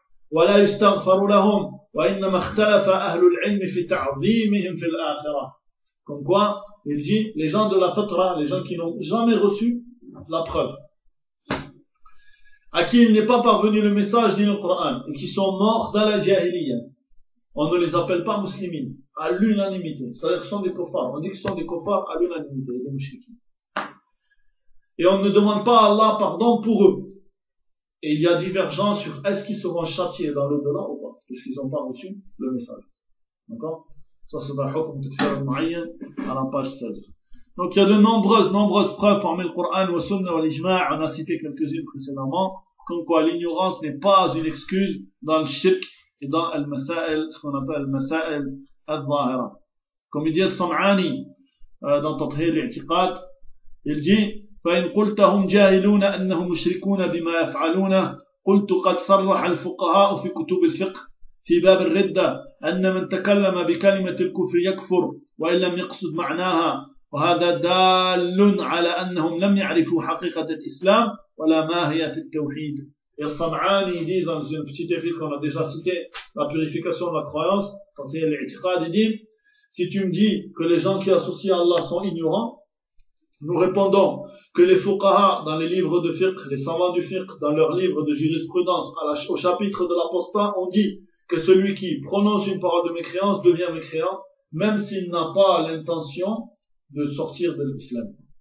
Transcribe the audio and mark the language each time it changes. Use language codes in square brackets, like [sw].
[ar] ولا يستغفر لهم وإنما اختلف أهل العلم في تعظيمهم في الآخرة. [fr] Comme quoi, il dit, les gens de la fatra, les gens qui n'ont jamais reçu la preuve, à qui il n'est pas parvenu le message ni le Coran, et qui sont morts dans la jahiliya, on ne les appelle pas muslimines, à l'unanimité. C'est-à-dire qu'ils sont des kofars. On dit qu'ils sont des kofars à l'unanimité, des mouchriquins. Et on ne demande pas à Allah pardon pour eux. Et il y a divergence sur est-ce qu'ils seront châtiés dans l'au-delà ou pas, parce qu'ils n'ont pas reçu le message. D'accord? Ça, c'est dans le Hukm Takfir al-Mu'ayyan, à la page 16. Donc, il y a de nombreuses preuves parmi le Coran, le Sunna et l'Ijma', on a cité quelques-unes précédemment, comme quoi l'ignorance n'est pas une excuse dans le shirk et dans al-masa'il, ce qu'on appelle al-masa'il al-dhahira. Comme il dit al-Sam'ani, dans Tathir al-I'tiqad, il dit, [ar] فإن قلتهم جاهلون أنهم مشركون بما يفعلون قلت قد صرح الفقهاء في كتب الفقه في باب الردة أن من تكلم بكلمة الكفر يكفر وإن لم يقصد معناها وهذا دال على أنهم لم يعرفوا حقيقة الإسلام ولا ماهية التوحيد. الصنعاني يقول في [fr] une petite épître qu'on a déjà cité, la purification de la croyance, quand il y a l'i'tiqad, il dit, si tu me dis que les gens qui associent à Allah sont ignorants, nous répondons que les fuqaha dans les livres de fiqh, les savants du fiqh dans leurs livres de jurisprudence au chapitre de l'apostat ont dit que celui qui prononce une parole de mécréance devient mécréant même s'il n'a pas l'intention de sortir de l'islam.